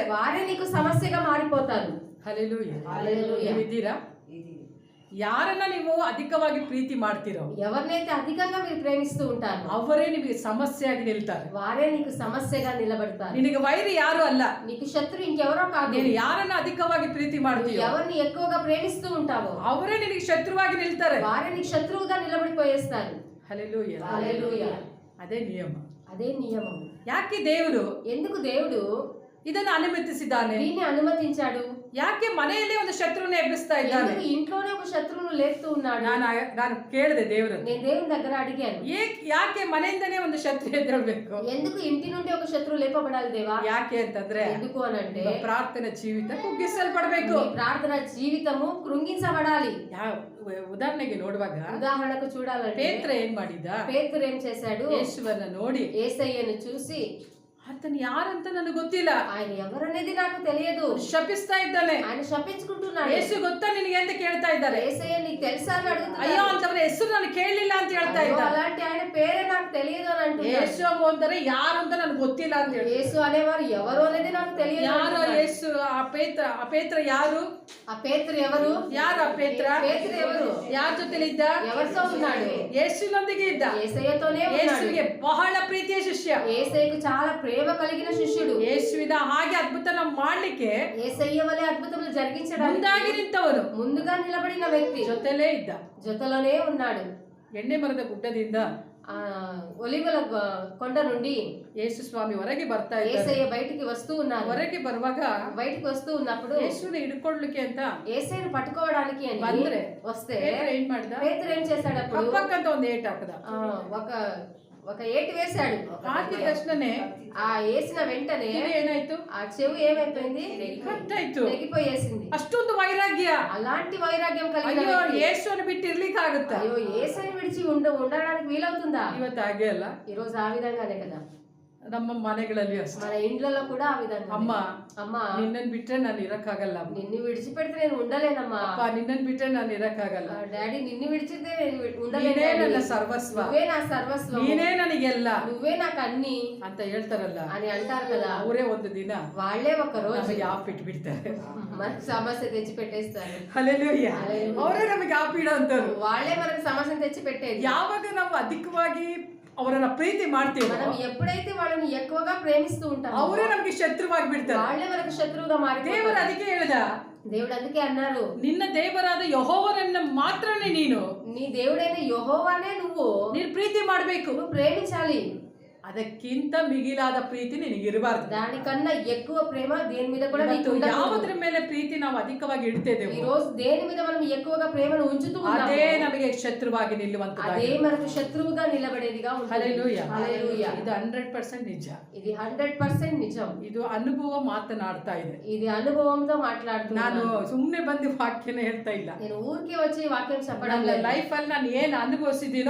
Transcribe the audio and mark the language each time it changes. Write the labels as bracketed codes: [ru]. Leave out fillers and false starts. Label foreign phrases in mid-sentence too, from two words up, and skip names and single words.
[te] వారే నీకు సమస్యగా మారిపోతారు. [kn] ಹಲ್ಲೆಲೂಯಾ. [te] హల్లెలూయా. [kn] ನೀವಿದ್ದೀರಾ? ಯಾರನ್ನ ನೀವು ಅಧಿಕವಾಗಿ ಪ್ರೀತಿ ಮಾಡ್ತೀರೋ, [te] ఎవరినైతే అధికంగా మీరు ప్రేమిస్తూ ఉంటారు [kn] ಅವರೇ ನಿಮಗೆ ಸಮಸ್ಯೆಯಾಗಿ ನಿಲ್ತಾರೆ. [te] వారే నీకు సమస్యగా నిలబడతారు. [kn] ನಿನಗೆ ವೈರಿ ಯಾರು ಅಲ್ಲ. [te] నీకు శత్రు ఇంకెవరో కాదు. [kn] ನೀನು ಯಾರನ್ನ ಅಧಿಕವಾಗಿ ಪ್ರೀತಿ ಮಾಡ್ತೀಯೋ, [te] ఎవరిని ఎక్కువగా ప్రేమిస్తూ ఉంటావో [kn] ಅವರೇ ನಿನಗೆ ಶತ್ರುವಾಗಿ ನಿಲ್ತಾರೆ. [te] వారే నీకు శత్రువుగా నిలబడిపోయేస్తారు. [kn] ಹಲ್ಲೆಲೂಯಾ. [te] హల్లెలూయా. [kn] ಅದೇ ನಿಯಮ. [te] అదే నియమం. [kn] ಯಾಕೆ ದೇವರು [te] ఎందుకు దేవుడు [kn] ಇದನ್ನು ಅನುಮತಿಸಿದ್ದಾನೆ? [te] దీన్ని అనుమతించాడు? [kn] ಯಾಕೆ ಮನೆಯಲ್ಲಿ ಒಂದು ಶತ್ರುನ ಎಬ್ಬಿಸ್ತಾ ಇದ್ದಾನೆ? [te] ఎందుకు ఇంట్లోనే ఒక శత్రువును లేపుతూ ఉన్నాడు? [kn] ನಾನು ಕೇಳಿದೆ ದೇವರನ್ನು, [te] నేను దేవుని దగ్గర అడిగాను, [kn] ಯಾಕೆ ಮನೆಯಿಂದನೇ ಒಂದು ಶತ್ರು ಎದ್ದೇಳ್ಬೇಕು? [te] ఎందుకు ఇంటి నుండి ఒక శత్రువు లేపబడాలి దేవా? [kn] ಯಾಕೆ ಅಂತಂದ್ರೆ, [te] ఎందుకు అని అంటే [kn] ಪ್ರಾರ್ಥನೆ ಜೀವಿತ ಕುಗ್ಗಿಸಲ್ಪಡಬೇಕು. [te] నీ ప్రార్థన జీవితము కృంగించబడాలి. [kn] ಉದಾಹರಣೆಗೆ ನೋಡುವಾಗ [te] ఉదాహరణకు చూడాలంటే [kn] ಪೇತ್ರ ಏನ್ ಮಾಡಿದ? [te] పేతురు ఏం చేశాడు? [kn] ಯೇಸುವನ್ನ ನೋಡಿ [te] యేసయ్యను చూసి, [kn] ಆತನು ಯಾರಂತ ನನಗೆ ಗೊತ್ತಿಲ್ಲ, [te] ఆయన ఎవరనేది నాకు తెలియదు, [kn] ಶಪಿಸ್ತಾ ಇದ್ದಾನೆ. [te] ఆయన శపించుకుంటున్నాడు. [kn] ಯೇಸು ಗೊತ್ತಾ ನಿನಗೆ ಅಂತ ಕೇಳ್ತಾ ಇದ್ದಾರೆ. [te] యేసయ్య నీకు తెలుసా అని [kn] ಅಯ್ಯೋ [te] అడుగుతున్నాడు. [kn] ಅಂತವ್ರ ಹೆಸರು ನಾನು ಕೇಳಲಿಲ್ಲ ಅಂತ ಹೇಳ್ತಾ [te] అయ్యో, [kn] ಇದ್ದಾರೆ. [te] అలాంటి ఆయన పేరే నాకు తెలియదు అని అంటున్నాడు. [kn] ಯೇಸು ಅಂತಾರೆ ಯಾರು ಅಂತ ನನಗೆ ಗೊತ್ತಿಲ್ಲ ಅಂತ ಹೇಳಿ. [te] యేసు అనేవారు ఎవరు అనేది నాకు తెలియదు [kn] ಯಾರು [te] అంటున్నాడు. [kn] ಯೇಸು? ಆ ಪೇತ್ರ ಯಾರು? [te] ఆ పేతురు ఎవరు? [kn] ಯಾರು ಆ ಪೇತ್ರ? [te] పేతురు ఎవరు? [kn] ಯಾರ ಜೊತೆಲಿದ್ದ? [te] ఎవరితో ఉన్నాడు? [kn] ಯೇಸುನೊಂದಿಗೆ ಇದ್ದ. [te] యేసయ్యతోనే ఉన్నాడు. [kn] ಯೇಸುವಿಗೆ ಬಹಳ ಪ್ರೀತಿಯ ಶಿಷ್ಯ. [te] యేసయ్యకు చాలా ప్రేమ కలిగిన శిష్యుడు. [kn] ಯೇಸುವಿನ ಹಾಗೆ ಅದ್ಭುತನ ಮಾಡ್ಲಿಕ್ಕೆ [te] యేసయ్య వలె అద్భుతములు జరిగించడానికి [kn] ಮುಂದಾಗಿ ನಿಂತವನು, [te] ముందుగా నిలబడిన వ్యక్తి [kn] ಜೊತೆಲೇ ಇದ್ದ. [te] జೊతలోనే ఉన్నాడు. [kn] ಎಣ್ಣೆ ಮರದ ಗುಡ್ಡದಿಂದ [te] ఆ ఒలివల కొండ నుండి [kn] ಯೇಸು ಸ್ವಾಮಿ ಹೊರಗೆ ಬರ್ತಾ ಇದ್ದಾರೆ. [te] యేసయ్య బయటికి వస్తూ ఉన్నారు. [kn] ಹೊರಗೆ ಬರುವಾಗ [te] బయటికి వస్తూ ఉన్నప్పుడు [kn] ಯೇಸುನ ಹಿಡ್ಕೊಳ್ಳಿಕ್ಕೆ ಅಂತ [te] యేసయ్యను పట్టుకోవడానికి అని [kn] ಬಂದ್ರೆ [te] వస్తే [kn] ಪೇತ್ರ ಏನ್ ಮಾಡ್ದ? [te] పేతురు ఏం చేశాడు? అప్పుడు [kn] ಪಕ್ಕಂತ ಒಂದು ಏಟ್ ಹಾಕದ. [te] ఒక ఏటి వేశాడు. [kn] ಹಾಕಿದ ತಕ್ಷಣನೇ [te] ఆ వేసిన వెంటనే [kn] ಕಿವಿ ಏನಾಯ್ತು? [te] ఆ చెవు ఏమైపోయింది? [kn] ಕಟ್ಟಾಯ್ತು. [te] తెగిపోయేసింది. [kn] ಅಷ್ಟೊಂದು ವೈರಾಗ್ಯ. [te] అలాంటి వైరాగ్యం కలిగిన [kn] ಅಯ್ಯೋ [te] వ్యక్తి. [kn] ಯೇಸುವನ್ನು ಬಿಟ್ಟು ಇರ್ಲಿಕ್ಕೆ ಆಗುತ್ತಾ? [te] అయ్యో యేసయ్యను విడిచి ఉండడానికి వీలవుతుందా? [kn] ಇವತ್ತು ಹಾಗೆ ಅಲ್ಲ. [te] ఈ రోజు ఆ విధంగానే కదా. [kn] ನಮ್ಮ ಮನೆಗಳಲ್ಲಿ ಅಷ್ಟೇ. [te] మన ఇండ్లలో కూడా ఆ విధంగా. [kn] ಅಮ್ಮ ನಿನ್ನನ್ ಬಿಟ್ರೆ ನಾನು ಇರಕ್ಕಾಗಲ್ಲ. [te] నిన్ను విడిచిపెడితే నేను ఉండలేనమ్మా. [kn] ಅಪ್ಪ ನಿನ್ನನ್ ಬಿಟ್ರೆ ನಾನು ಇರಕ್ಕಾಗಲ್ಲ. [te] డాడీ నిన్ను విడిచితే నేను [kn] ನೀನೇ ನನ್ನ [te] ఉండలేను. [kn] ಸರ್ವಸ್ವ, [te] నువ్వే నా సర్వస్వం, [kn] ನೀನೇ ನನಗೆಲ್ಲ [te] నువ్వే నాకు అన్ని [kn] ಅಂತ ಹೇಳ್ತಾರಲ್ಲ [te] అని అంటారు కదా. [kn] ಅವರೇ ಒಂದು ದಿನ [te] వాళ్ళే ఒక రోజు [kn] ನಮಗೆ ಆಪ್ ಇಟ್ಬಿಡ್ತಾರೆ. [te] మనకు సమస్య తెచ్చి పెట్టేస్తారు. [kn] ಹಲ್ಲೆಲೂಯಾ. [te] హల్లెలూయా. [kn] ಅವರೇ ನಮಗೆ ಆಪ್ ಇಡೋ ಅಂತವ್ರು. [te] వాళ్ళే మనకు సమస్యను తెచ్చి పెట్టేది. [kn] ಯಾವಾಗ ನಾವು ಅಧಿಕವಾಗಿ ಅವರನ್ನ ಪ್ರೀತಿ ಮಾಡ್ತೀವಿ [te] మనం ఎప్పుడైతే వాళ్ళని ఎక్కువగా ప్రేమిస్తూ ఉంటామో [kn] ಅವರೇ ನಮಗೆ ಶತ್ರುವಾಗಿ ಬಿಡ್ತಾರೆ. [te] వాళ్ళే మనకు శత్రువుగా [kn] ದೇವರು [te] మారిపోతారు. [kn] ಅದಕ್ಕೆ ಹೇಳ್ದ, [te] దేవుడు అందుకే అన్నారు, [kn] ನಿನ್ನ ದೇವರಾದ ಯೆಹೋವನನ್ನ ಮಾತ್ರನೇ ನೀನು [te] నీ దేవుడైన యెహోవానే [kn] ನೀನು ಪ್ರೀತಿ ಮಾಡ್ಬೇಕು. [te] నువ్వు ప్రేమించాలి. [kn] ಅದಕ್ಕಿಂತ ಮಿಗಿಲಾದ ಪ್ರೀತಿ ನಿನಗಿರಬಾರ್ದು. [te] దానికన్నా ఎక్కువ ప్రేమ దేని మీద కూడా నీకు [kn] ಇವತ್ತು [te] ఉండకూడదు. [kn] ಯಾವುದರ ಮೇಲೆ ಪ್ರೀತಿ ನಾವು ಅಧಿಕವಾಗಿ ಇಡ್ತೇವೆ [te] ఈ రోజు దేని మీద మనం ఎక్కువగా ప్రేమను ఉంచుతూ ఉన్నామో [kn] ಅದೇ ನಮಗೆ ಶತ್ರುವಾಗಿ [te] అదే [kn] ನಿಲ್ಲುವಂತದ್ದಾಗಿದೆ. [te] మనకు శత్రువుగా నిలబడేదిగా ఉంటుంది. [kn] ಹಲ್ಲೆಲೂಯಾ. [te] హల్లెలూయా. [kn] ಇದು 100% ನಿಜ. [te] ఇది 100% నిజం. [kn] ಇದು ಅನುಭವ ಮಾತನಾಡ್ತಾ ಇದೆ. [te] ఇది అనుభవంతో [kn] ನಾನು [te] మాట్లాడుతున్నాను. [kn] ಸುಮ್ಮನೆ ಬಂದು ವಾಕ್ಯನ ಹೇಳ್ತಾ ಇಲ್ಲ. [te] నేను ఊరికే వచ్చి ఈ వాక్యం చెప్పడం [kn] ನನ್ನ [te] లేదు. [kn] ಲೈಫ್ ಅಲ್ಲಿ ನಾನು ಏನ್ ಅನುಭವಿಸಿದ್ದೀನೋ